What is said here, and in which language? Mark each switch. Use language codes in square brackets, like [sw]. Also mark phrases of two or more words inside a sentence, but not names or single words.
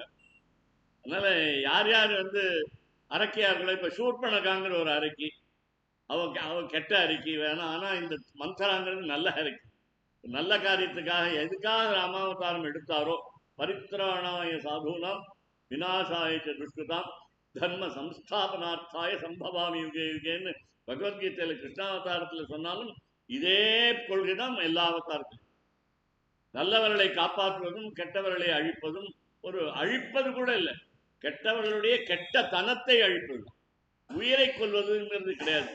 [ta] அதனால யார் யார் வந்து அரக்கியார்களோ, இப்ப சூர்பனகாங்கிற ஒரு அரக்கி, அவ கெட்ட அரக்கி வேணாம். ஆனா இந்த மன்சராங்கிறது நல்ல அரக்கி. நல்ல காரியத்துக்காக எதுக்காக ராமாவதாரம் எடுத்தாரோ, [sa] परित्राणाय साधूनां विनाशाय दुष्कृतां धर्म संस्थापनार्थाय सम्भवामि युगे [ta] யுகேன்னு பகவத்கீதையில கிருஷ்ணாவதாரத்துல சொன்னாலும் இதே கொள்கைதான் எல்லா அவதாரத்திலும். நல்லவர்களை காப்பாற்றுவதும் கெட்டவர்களை அழிப்பதும், ஒரு அழிப்பது கூட இல்லை, கெட்டவர்களுடைய கெட்ட தனத்தை அழிப்பது, உயிரை கொள்வதுங்கிறது கிடையாது.